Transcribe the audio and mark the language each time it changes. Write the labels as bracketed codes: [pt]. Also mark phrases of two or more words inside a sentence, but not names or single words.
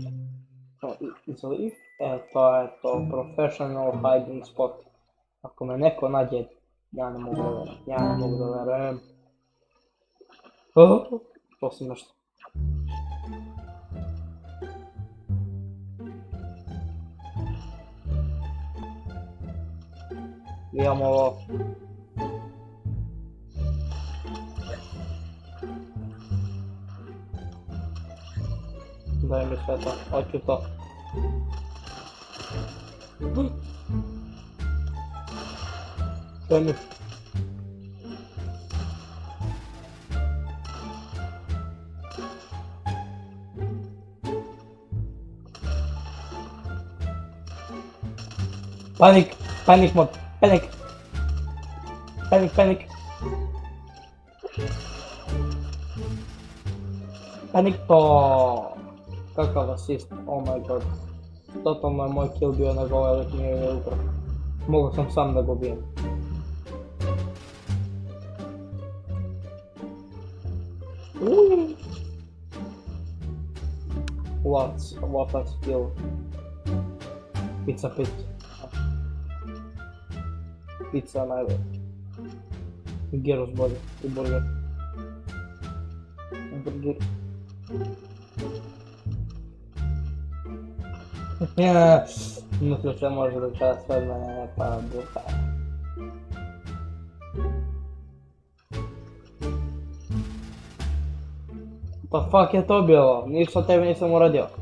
[sr] Izliv, [en] to professional hiding spot. [sr] Ako me neko nađe, ja ne mogu da verujem. To sam nešto. Imamo ovo. Daj mi sve to, hoću to. Sve mi. Panik, panik mod, panik. Panik, panik. Panik to. Kakav asist, [en] oh my god. [sr] Totalno je moj kill bio nego ovaj lik nije ukro. Mogu sam sam da ga ubijem. [en] What a skill. [sr] Pizza. Pizza najbolje. I gyros bolje, i burger. Burger. Mislio se može da čas sve od mene ne pa buha. Pa fuck je to bilo? Ništa tebi nisam uradio.